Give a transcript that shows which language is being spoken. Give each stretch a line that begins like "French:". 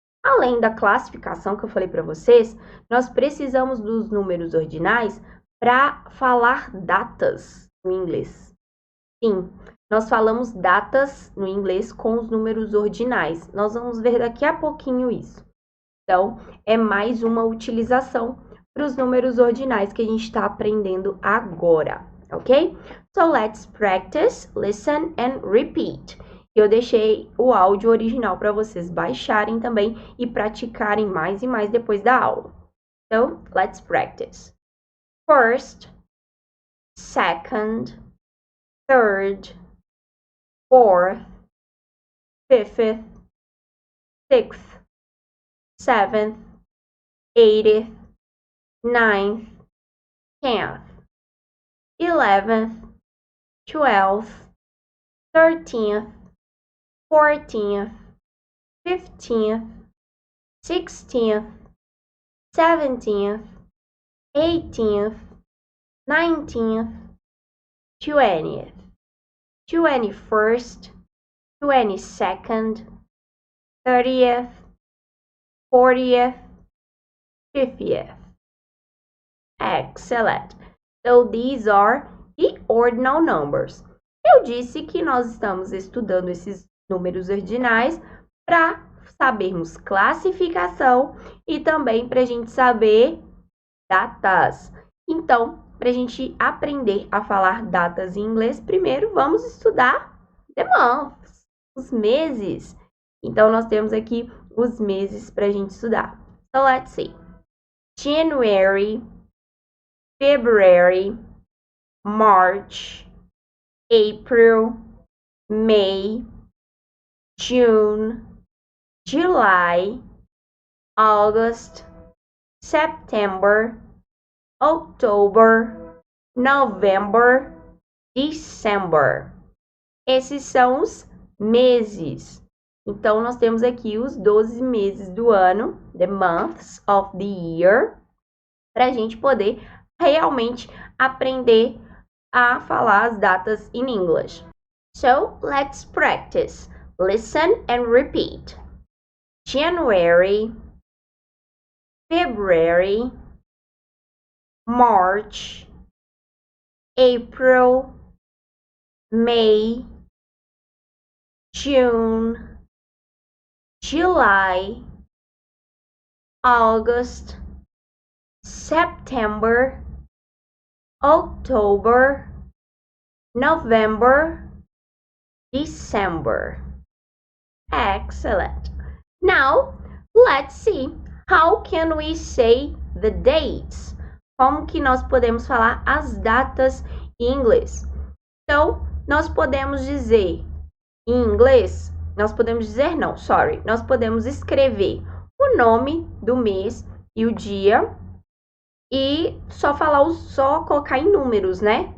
Portuguese: Além da classificação que eu falei para vocês, nós precisamos dos números ordinais para falar datas no inglês. Sim, nós falamos datas no inglês com os números ordinais. Nós vamos ver daqui a pouquinho isso. Então, é mais uma utilização para os números ordinais que a gente está aprendendo agora, ok?
English: So, let's practice, listen and repeat.
Portuguese: Eu deixei o áudio original para vocês baixarem também e praticarem mais e mais depois da aula.
English: So, let's practice. First, second, third, fourth, fifth, sixth, 7th, 8th, 9th, 10th, 11th, 12th, 13th, 14th, 15th, 16th, 17th, 18th, 19th, 20th, 21st, 22nd, 30th, 40th, 50th. Excellent. So these are the ordinal numbers.
Portuguese: Eu disse que nós estamos estudando esses números ordinais para sabermos classificação e também para a gente saber datas. Então, para a gente aprender a falar datas em inglês, primeiro vamos estudar
English: the months,
Portuguese: os meses. Então, nós temos aqui os meses para a gente estudar.
English: So, let's see. January, February, March, April, May, June, July, August, September, October, November, December.
Portuguese: Esses são os meses. Então, nós temos aqui os 12 meses do ano,
English: the months of the year,
Portuguese: para a gente poder realmente aprender a falar as datas
English: in English. So, let's practice. Listen and repeat. January, February, March, April, May, June, July, August, September, October, November, December. Excellent. Now, let's see how can we say the dates.
Portuguese: Como que nós podemos falar as datas em inglês? Então, nós podemos dizer em inglês, nós podemos escrever o nome do mês e o dia e só colocar em números, né?